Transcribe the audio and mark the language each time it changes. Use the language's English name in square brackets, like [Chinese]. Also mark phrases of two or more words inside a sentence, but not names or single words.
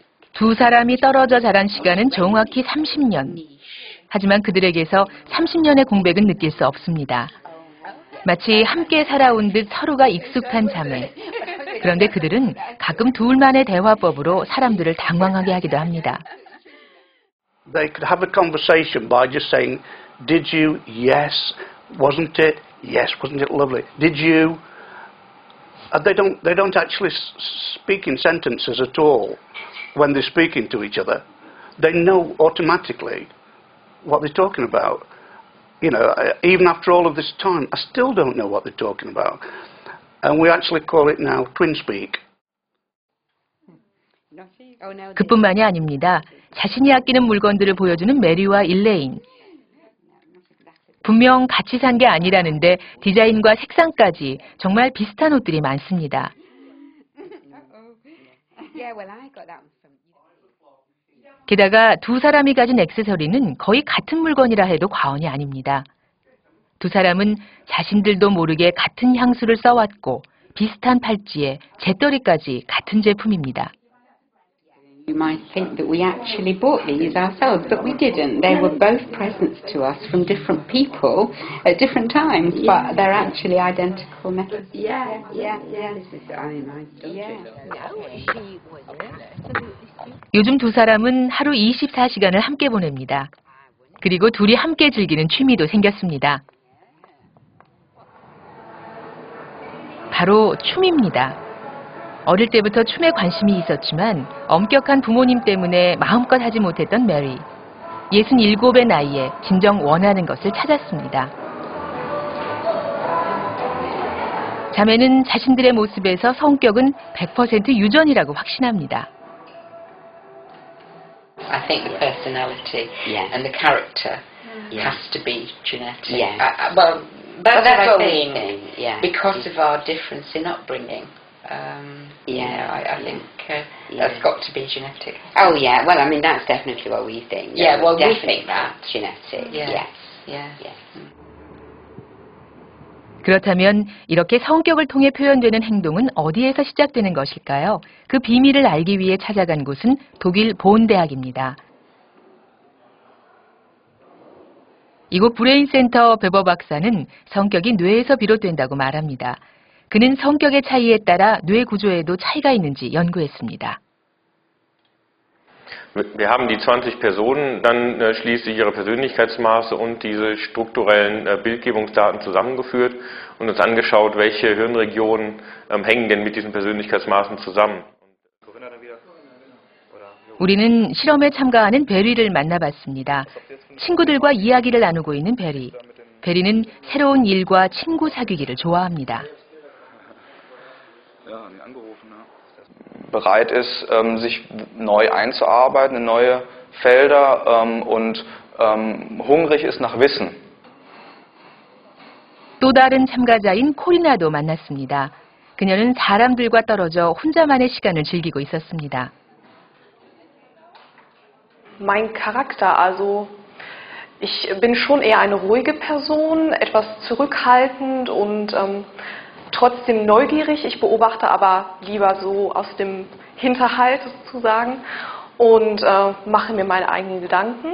[Korean] 두 사람이 떨어져 자란 시간은 정확히 30년. 하지만 그들에게서 30년의 공백은 느낄 수 없습니다. 마치 함께 살아온 듯 서로가 익숙한 자매. 그런데 그들은 가끔 둘만의 대화법으로 사람들을 당황하게 하기도 합니다. [English] They could have a conversation by just saying, "Did you? Yes. Wasn't it? Yes. Wasn't it lovely? Did you?" They don't actually speak in sentences at all when they're speaking to each other. They know automatically what they're talking about. Even after all of this time, I still don't know what they're talking about. And we actually call it now twin speak. [Korean] 그뿐만이 아닙니다. 자신이 아끼는 물건들을 보여주는 메리와 일레인. 분명 같이 산 게 아니라는데 디자인과 색상까지 정말 비슷한 옷들이 많습니다. 게다가 두 사람이 가진 액세서리는 거의 같은 물건이라 해도 과언이 아닙니다. 두 사람은 자신들도 모르게 같은 향수를 써왔고 비슷한 팔찌에 재떨이까지 같은 제품입니다. [English] You might think that we actually bought these ourselves, but we didn't. They were both presents to us from different people at different times, but they're actually identical metals. Yeah. [Korean] 요즘 두 사람은 하루 24시간을 함께 보냅니다. 그리고 둘이 함께 즐기는 취미도 생겼습니다. 바로 춤입니다. 어릴 때부터 춤에 관심이 있었지만 엄격한 부모님 때문에 마음껏 하지 못했던 메리. 67의 나이에 진정 원하는 것을 찾았습니다. 자매는 자신들의 모습에서 성격은 100% 유전이라고 확신합니다. [English] I think the personality and the character has to be genetic. Well, that's what I think. Because of our difference in upbringing. I think that's got to be genetic. Oh yeah, well I mean that's definitely what we think. Yeah, well we think that's genetic. Yes. [Korean] 그렇다면 이렇게 성격을 통해 표현되는 행동은 어디에서 시작되는 것일까요? 그 비밀을 알기 위해 찾아간 곳은 독일 본 대학입니다. 이곳 브레인센터 베버 박사는 성격이 뇌에서 비롯된다고 말합니다. 그는 성격의 차이에 따라 뇌 구조에도 차이가 있는지 연구했습니다. [German] Wir haben die 20 Personen dann schließlich ihre Persönlichkeitsmaße und diese strukturellen Bildgebungsdaten zusammengeführt und uns angeschaut, welche Hirnregionen hängen denn mit diesen Persönlichkeitsmaßen zusammen. [Korean] 우리는 실험에 참가하는 베리를 만나봤습니다. 친구들과 이야기를 나누고 있는 베리. 베리는 새로운 일과 친구 사귀기를 좋아합니다. [German] bereit ist, sich neu einzuarbeiten in neue Felder und hungrig ist nach Wissen. [Korean] 또 다른 참가자인 코리나도 만났습니다. 그녀는 사람들과 떨어져 혼자만의 시간을 즐기고 있었습니다. [German] Mein Charakter, also ich bin schon eher eine ruhige Person, etwas zurückhaltend und trotzdem neugierig. Ich beobachte aber lieber so aus dem Hinterhalt sozusagen und mache mir meine eigenen Gedanken.